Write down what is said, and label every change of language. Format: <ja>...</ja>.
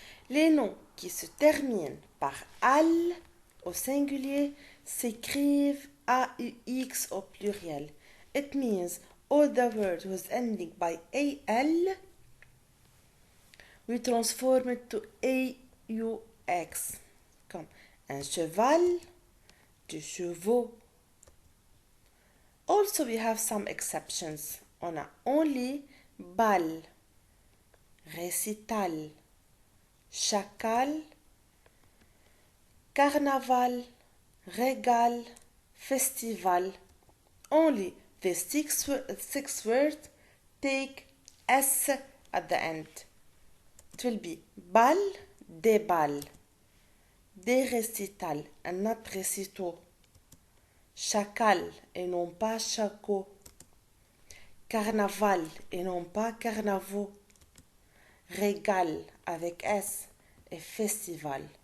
<fr>Les noms qui se terminent par al au singulier s'écrivent AUX au plurial.</fr> <en>It means all the words whose ending by AL we transform it to AUX.</en> <fr>Comme un cheval, des chevaux.</fr> <en>Also we have some exceptions.</en> <fr>On a</fr> <en>only</en> <fr>bal, récital, chacal, carnaval, régal, festival.</fr> <en>Only the six words take S at the end. It will be bal,</en> <fr>des bals, des récitals,</fr> <en>and not récitaux.</en> <fr>Chacal et non pas chaco. Carnaval et non pas carnavaux. Régal avec S et festival.</fr>